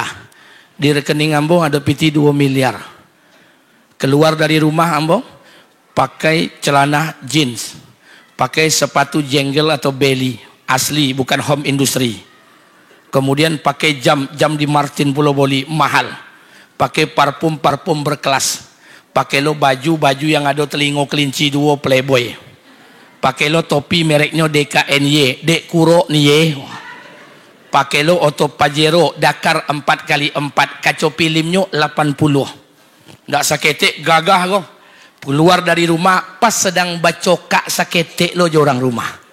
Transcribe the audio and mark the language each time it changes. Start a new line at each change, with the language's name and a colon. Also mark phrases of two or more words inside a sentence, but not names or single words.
Indonesian: Di rekening Ambo ada piti 2 miliar. Keluar dari rumah Ambo pakai celana jeans, pakai sepatu jenggel atau belly asli, bukan
English: home industry.
Indonesian: Kemudian pakai jam di Martin Pulau Boli mahal. Pakai parfum berkelas. Pakai lo baju yang ada telingo kelinci 2 Playboy. Pakai lo topi mereknya DKNY, Dek Kuro Nye. Pakai lo Auto Pajero Dakar 4x4, kaca filmnya 80.
Minangkabau: Ndak saketek gagah kok. Keluar dari rumah pas sedang bacokak saketek lo jorang rumah.